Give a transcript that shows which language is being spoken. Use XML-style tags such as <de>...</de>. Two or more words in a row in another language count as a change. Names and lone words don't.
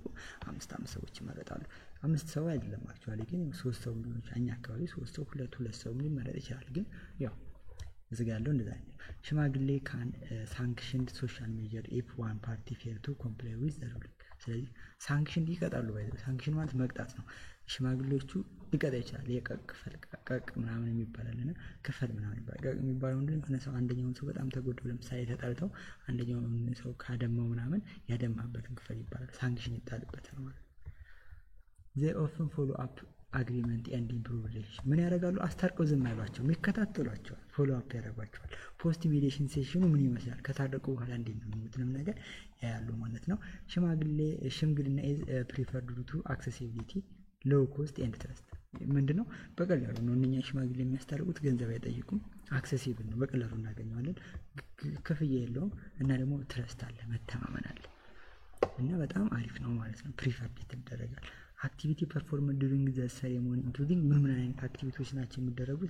<am>5 ሰዎች ይመረጣሉ። 5 ሰው አይደለም አክቹአሊ ግን 3 ሰው ሊሆን ይችላል። እኛ አካባቢ 3 ሰው 2 ሰው ሊመረጥ ይችላል። ግን ያው እዚህ ጋር ያለው እንደዛ ነው። ሽማግሌ</am> <en>can sanction social measure if one party fail to comply with the ruling።</en> <am>ስለዚህ ሳንክሽን ይቀጣሉ። ሳንክሽን ማለት መቅጣት ነው። ሽማግሌዎቹ ሊቀጣ ይችላል። ቀቅ ምናምን የሚባላልና ክፈል ምናምን ይባላል። ቀቅ የሚባለው ምንድነው? የሆነ ሰው አንደኛውን ሰው በጣም ተጎድቶ ለምሳሌ ተጣልተው አንደኛውን ሰው ካደማው ምናምን ያደማበትን ክፈል ይባላል። ሳንክሽን ይጣልበታል ማለት ነው።</am> <en>they often follow up agreement and improve relationship</en> <am>ምን ያደርጋሉ? አስታርቀው ዝም አይሏቸውም፣ ይከታተሏቸዋል፣</am> <en>follow up</en> <am>ያደርጓቸዋል።</am> <en>post mediation</en> <am>ሴሽኑ ምን ይመስላል? ከታረቁ በኋላ እንዴት ነው የምትሉም ነገር ያያሉ ማለት ነው። ሽምግልና</am> <en>is preferred due to accessibility, low cost and trust</en> <am>ምንድነው? በቀላሉ ነው እነኛ ሽማግሌ የሚያስታርቁት፣ ገንዘብ አይጠይቁም፣ አክሰሲብል ነው፣ በቀላሉ እናገኘዋለን፣ ክፍያ የለውም እና ደግሞ ትረስት አለ፣ መተማመን አለ እና በጣም አሪፍ ነው ማለት ነው። ፕሪፈርድ ይደረጋል።</am> <en>activity perform during the ceremony including</en> <am>ምን አይነት አክቲቪቲዎች ናቸው የሚደረጉት?</am>